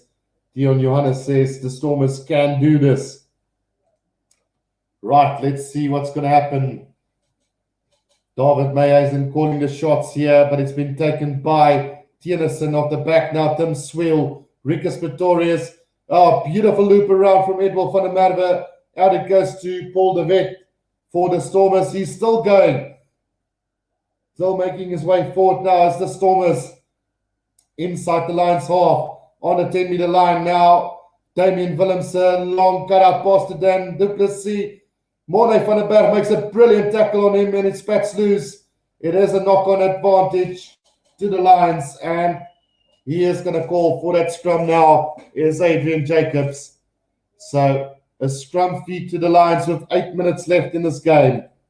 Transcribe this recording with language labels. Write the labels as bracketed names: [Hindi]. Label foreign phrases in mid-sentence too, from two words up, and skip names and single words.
[English] Dion Johannes says the Stormers can do this. Right, let's see what's going to happen. David Meyeisen calling the shots here, but it's been taken by Tennyson off the back now. Tim Sweel, Ricus Pretorius. Oh, beautiful loop around from Edward van der Merwe. Out it goes to Paul de Wet for the Stormers. He's still going. Still making his way forward now as the Stormers inside the Lions half on the 10-meter line now. Damien Willemse, long cut-out pass to Dan du Plessis. Morne van der Berg makes a brilliant tackle on him and it spats loose. It is a knock-on advantage to the Lions, and he is going to call for that scrum now is Adrian Jacobs. So a scrum feed to the Lions with 8 minutes left in this game.